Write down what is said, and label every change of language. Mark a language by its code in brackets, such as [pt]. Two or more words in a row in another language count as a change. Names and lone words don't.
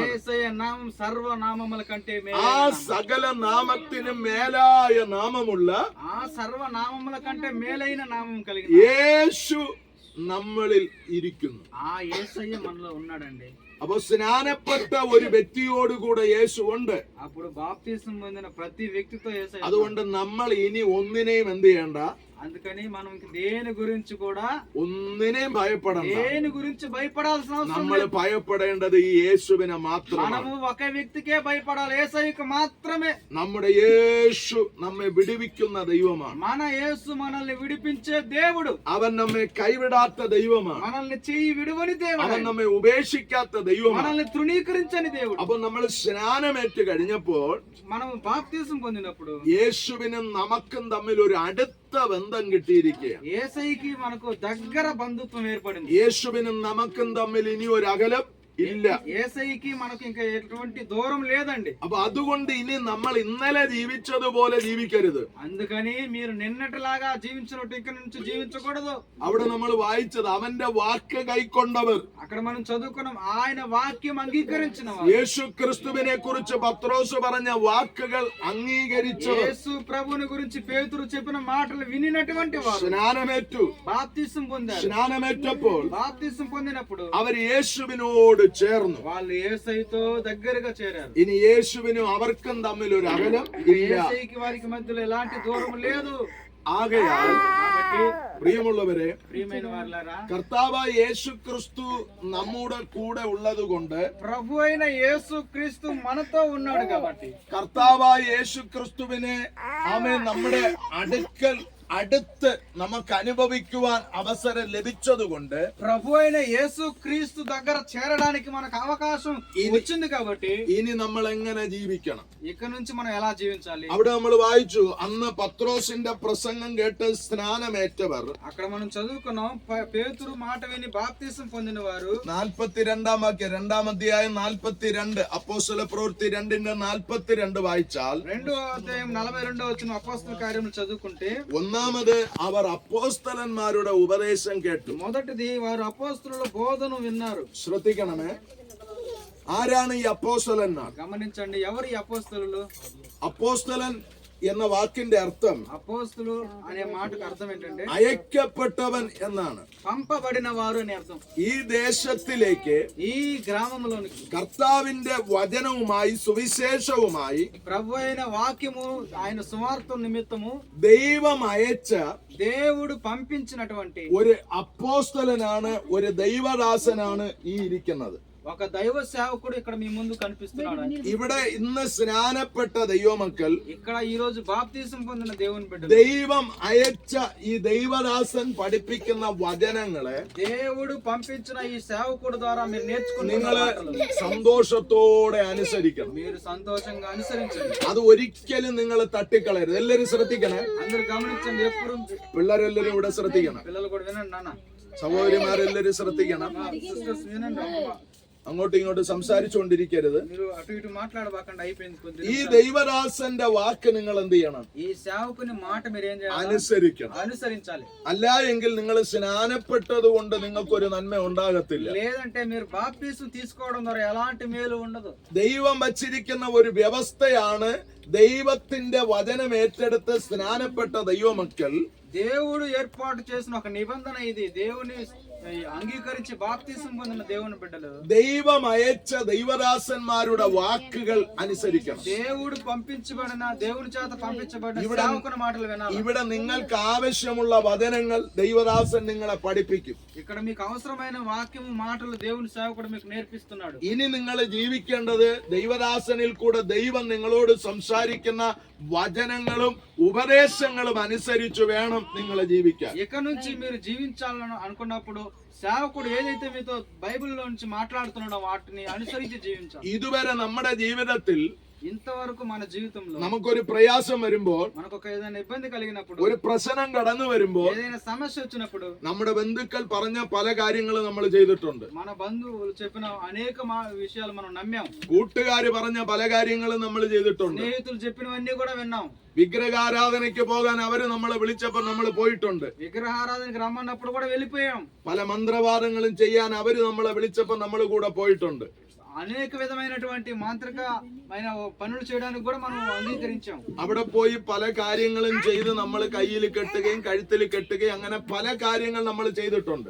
[te] యేసయ్య నామం సర్వనామముల కంటే [ml] ആ [te] మేలైన [ml] സകല നാമത്തിനും മേലായ നാമമുള്ള [te] ఆ సర్వనామముల కంటే మేలైన నామం కలిగిన [ml] യേശു നമ്മളിൽ ഇരിക്കുന്നു. [te] ఆ యేసయ్య మనలో ఉన్నాడండి. [ml] അപ്പൊ സ്നാനപ്പെട്ട ഒരു വ്യക്തിയോടുകൂടെ യേശു ഉണ്ട്. [te] అప్పుడు బాప్తిసం పొందిన ప్రతి వ్యక్తితో యేసయ్య. [ml] അതുകൊണ്ട് നമ്മൾ ഇനി ഒന്നിനെയും എന്ത് ചെയ്യണ്ട, [te] అందుకని మనం దేని గురించి కూడా [ml] ഒന്നിനെയും ഭയപ്പെടണ്ട. [te] దేని గురించి భయపడాల్సిన అవసరం [ml] നമ്മൾ [te] లేదు. [ml] ഭയപ്പെടേണ്ടത് ഈ യേശുവിനെ മാത്രമാണ്. [te] మనము ఒక వ్యక్తికే భయపడాలి, యేసయ్యకు మాత్రమే. [ml] നമ്മുടെ യേശു നമ്മെ വിടുവിക്കുന്ന ദൈവമാണ്. [te] మన యేసు మనల్ని విడిపించే దేవుడు. [ml] അവൻ നമ്മെ കൈവിടാത്ത ദൈവമാണ്. [te] మనల్ని చెయ్యి విడువని దేవుడు. [ml] അവൻ നമ്മെ ഉപേക്ഷിക്കാത്ത ദൈവമാണ്. [te] మనల్ని తృణీకరించని దేవుడు. [ml] അപ്പൊ നമ്മൾ സ്നാനമേറ്റ് കഴിഞ്ഞപ്പോൾ [te] మనం బాప్తిసం పొందినప్పుడు [ml] യേശുവിനും നമുക്കും തമ്മിൽ ഒരു അടുത്ത ബന്ധം കിട്ടിയിരിക്കുകയാണ്. [te] యేసయ్యకి మనకు దగ్గర బంధుత్వం ఏర్పడింది. [ml] യേശുവിനും നമുക്കും തമ്മിൽ ഇനി ഒരു അകലം ഇല്ല. [te] యేసయ్యకి మనకు ఇంకా ఎటువంటి దూరం లేదండి. [ml] അപ്പൊ അതുകൊണ്ട് ഇനി നമ്മൾ ഇന്നലെ ജീവിച്ചതുപോലെ ജീവിക്കരുത്. [te] అందుకని మీరు నిన్నటిలాగా జీవించినట్టు ఇక నుంచి జీవించకూడదు. [ml] അവിടെ നമ്മൾ വായിച്ചത് അവന്റെ വാക്ക് കൈക്കൊണ്ടവർ, [te] అక్కడ మనం చదువుకున్నాం, ఆయన వాక్యం అంగీకరించిన వారు. [ml] യേശു ക്രിസ്തുവിനെ കുറിച്ച് പത്രോസ് പറഞ്ഞ വാക്കുകൾ അംഗീകരിച്ചവർ, [te] యేసు ప్రభువుని గురించి పేతురు చెప్పిన మాటలు వినినటువంటి వారు [ml] സ്നാനമേറ്റു. [te] బాప్తిసం పొందారు. [ml] സ്നാനമേറ്റപ്പോൾ [te] బాప్తిసం పొందినప్పుడు [ml] അവർ യേശുവിനോട് ചേർന്നു. [te] వాళ్ళు యేసయ్యతో దగ్గరగా చేరారు. [ml] ഇനി യേശുവിനും അവർക്കും തമ്മിൽ ഒരു അകലം ഇല്ല. [te] యేసయ్యకి వారికి మధ్యలో ఎలాంటి దూరం లేదు. [ml] ആകയാൽ [te] కాబట్టి [ml] പ്രിയമുള്ളവരെ, [te] ప్రియమైన వారలారా, [ml] കർത്താവായ യേശു ക്രിസ്തു നമ്മുടെ കൂടെ ഉള്ളത് കൊണ്ട്, [te] ప్రభు అయిన యేసు క్రీస్తు మనతో ఉన్నాడు కాబట్టి, [ml] കർത്താവായ യേശു ക്രിസ്തുവിനെ ആമേൻ നമ്മുടെ അടുത്ത് നമുക്ക് അനുഭവിക്കുവാൻ അവസരം ലഭിച്ചതുകൊണ്ട്, [te] ప్రభు అయిన యేసు క్రీస్తు దగ్గర చేరడానికి మనకు అవకాశం వచ్చింది కాబట్టి, [ml] ഇനി നമ്മൾ എങ്ങനെ ജീവിക്കണം? [te] ఇక నుంచి మనం ఎలా జీవించాలి? [ml] അവിടെ നമ്മൾ വായിച്ചു, അന്ന് പത്രോസിന്റെ പ്രസംഗം കേട്ട് സ്നാനമേറ്റവർ, [te] అక్కడ మనం చదువుకున్నాం, పేతురు మాట విని బాప్తిసం పొందిన వారు [ml] 42 വാക്യം, 2-ാം അധ്യായം 42, അപ്പോസ്തല പ്രവൃത്തി 2:42 വായിച്ചാൽ, [te] 2వ అధ్యాయం 42వ వచనం అపోస్తల కార్యములు చదువుకుంటే, [ml] ഒന്നാമത് അവർ അപ്പോസ്തലന്മാരുടെ ഉപദേശം കേട്ടു. [te] మొదటిది వారు అపోస్తలుల బోధను విన్నారు. [ml] ശ്രദ്ധിക്കണമേ, ആരാണ് ഈ അപ്പോസ്തലന്മാർ? [te] గమనించండి, ఎవరు ఈ అపోస్తలులు? [ml] അപ്പോസ്തലൻ എന്ന വാക്കിന്റെ അർത്ഥം [te] అపోస్తలు అనే మాటకు అర్థం ఏంటంటే [ml] അയക്കപ്പെട്ടവൻ എന്നാണ്. [te] పంపబడిన వారు అని అర్థం. [ml] ഈ ദേശത്തിലേക്ക് [te] ఈ గ్రామంలోనికి [ml] കർത്താവിന്റെ വചനവുമായി സുവിശേഷവുമായി [te] ప్రభు అయిన వాక్యము, ఆయన సువార్త నిమిత్తము [ml] ദൈവം അയച്ച [te] దేవుడు పంపించినటువంటి [ml] ഒരു അപ്പോസ്തലനാണ്, ഒരു ദൈവദാസനാണ് ഈ ഇരിക്കുന്നത്. [te] ఒక దైవ సేవకుడు ఇక్కడ మీ ముందు కనిపిస్తున్నాడు. [ml] ഇവിടെ ഇന്ന് സ്നാനപ്പെട്ട ദൈവമക്കൾ, [te] ఇక్కడ ఈ రోజు బాప్తిసం పొందిన దేవుని బిడ్డలు, [ml] ദൈവം അയച്ച ഈ ദൈവദാസൻ പഠിപ്പിക്കുന്ന വചനങ്ങളെ [te] దేవుడు పంపించిన ఈ సేవకుడు ద్వారా మీరు నేర్చుకున్న [ml] നിങ്ങള് [te] మాటలు [ml] സന്തോഷത്തോടെ അനുസരിക്കണം. [te] మీరు సంతోషంగా అనుసరించండి. [ml] അത് ഒരിക്കലും നിങ്ങൾ തട്ടിക്കളയരുത്. എല്ലാരും ശ്രദ്ധിക്കണേ. [te] అందరూ గమనించండి, ఎప్పుడు [ml] പിള്ളേരെല്ലാരും ഇവിടെ ശ്രദ്ധിക്കണം. [te] పిల్లలు కూడా వినండి నాన్న, [ml] സഹോദരിമാരെല്ലാരും ശ്രദ്ധിക്കണം. [te] సిస్టర్స్ వినండి అమ్మ. [ml] അങ്ങോട്ടും ഇങ്ങോട്ടും സംസാരിച്ചുകൊണ്ടിരിക്കരുത്. [te] మీరు అటు ఇటు మాట్లాడబాకండి, అయిపోయింది కొద్దిగా. [ml] ഈ ദൈവദാസന്റെ വാക്ക് നിങ്ങൾ എന്ത് ചെയ്യണം? [te] ఈ సేవకుని మాట మీరు ఏం చేయాలి? [ml] അനുസരിക്കണം. [te] అనుసరించాలి. [ml] അല്ല എങ്കിൽ നിങ്ങൾ സ്നാനപ്പെട്ടത് കൊണ്ട് നിങ്ങൾക്കൊരു നന്മ ഉണ്ടാകത്തില്ല. [te] లేదంటే మీరు బాప్తిసం తీసుకోవడం ద్వారా ఎలాంటి మేలు ఉండదు. [ml] ദൈവം വച്ചിരിക്കുന്ന ഒരു വ്യവസ്ഥയാണ്, ദൈവത്തിന്റെ വചനം ഏറ്റെടുത്ത് സ്നാനപ്പെട്ട ദൈവമക്കൾ [te] దేవుడు ఏర్పాటు చేసిన ఒక నిబంధన ఇది. దేవుని అంగీకరించి బాప్తిసం పొందిన దేవుని బిడ్డలు [ml] ദൈവം അയച്ച ദൈവദാസന്മാരുടെ വാക്കുകൾ അനുസരിക്കണം. [te] దేవుడు పంపించబడిన, దేవుని చేత పంపించబడిన సేవకుని మాటలు వినాలి. [ml] ഇവിടെ നിങ്ങൾക്ക് ആവശ്യമുള്ള വചനങ്ങൾ ദൈവദാസൻ നിങ്ങളെ പഠിപ്പിക്കും. [te] ఇక్కడ మీకు అవసరమైన వాక్యము, మాటలు దేవుని సేవకుడు మీకు నేర్పిస్తున్నాడు. [ml] ഇനി നിങ്ങൾ ജീവിക്കേണ്ടത് ദൈവദാസനിൽ കൂടെ ദൈവം നിങ്ങളോട് സംസാരിക്കുന്ന വചനങ്ങളും ഉപദേശങ്ങളും അനുസരിച്ച് വേണം നിങ്ങൾ ജീവിക്കാൻ. [te] ఇక నుంచి మీరు జీవించాలని అనుకున్నప్పుడు సేవకుడు ఏదైతే మీతో బైబిల్లో నుంచి మాట్లాడుతున్నాడో వాటిని అనుసరించి జీవించాలి. [ml] ഇതുവരെ നമ്മുടെ ജീവിതത്തിൽ [te] ఇంతవరకు మన జీవితంలో [ml] നമുക്കൊരു പ്രയാസം വരുമ്പോൾ, [te] మనకు ఒక ఏదైనా ఇబ్బంది కలిగినప్పుడు, [ml] ഒരു പ്രശ്നം കടന്നു വരുമ്പോൾ, [te] ఏదైనా సమస్య వచ్చినప్పుడు [ml] നമ്മുടെ ബന്ധുക്കൾ പറഞ്ഞ പല കാര്യങ്ങളും നമ്മൾ ചെയ്തിട്ടുണ്ട്. [te] మన బంధువులు చెప్పిన అనేక విషయాలు మనం నమ్మాం. [ml] കൂട്ടുകാര് പറഞ്ഞ പല കാര്യങ്ങളും നമ്മൾ ചെയ്തിട്ടുണ്ട്. [te] స్నేహితులు చెప్పినవన్నీ కూడా విన్నాం. [ml] വിഗ്രഹാരാധനയ്ക്ക് പോകാൻ അവര് നമ്മളെ വിളിച്ചപ്പോൾ നമ്മൾ പോയിട്ടുണ്ട്. [te] విగ్రహారాధనకి రమ్మన్నప్పుడు కూడా వెళ్ళిపోయాం. [ml] പല മന്ത്രവാദങ്ങളും ചെയ്യാൻ അവര് നമ്മളെ വിളിച്ചപ്പോൾ നമ്മൾ കൂടെ പോയിട്ടുണ്ട്. [te] అనేక విధమైనటువంటి మాంత్రికమైన పనులు చేయడానికి కూడా మనం అంగీకరించాం. [ml] അവിടെ പോയി പല കാര്യങ്ങളും ചെയ്ത് നമ്മൾ കയ്യിൽ കെട്ടുകയും കഴുത്തിൽ കെട്ടുകയും അങ്ങനെ പല കാര്യങ്ങൾ നമ്മൾ ചെയ്തിട്ടുണ്ട്.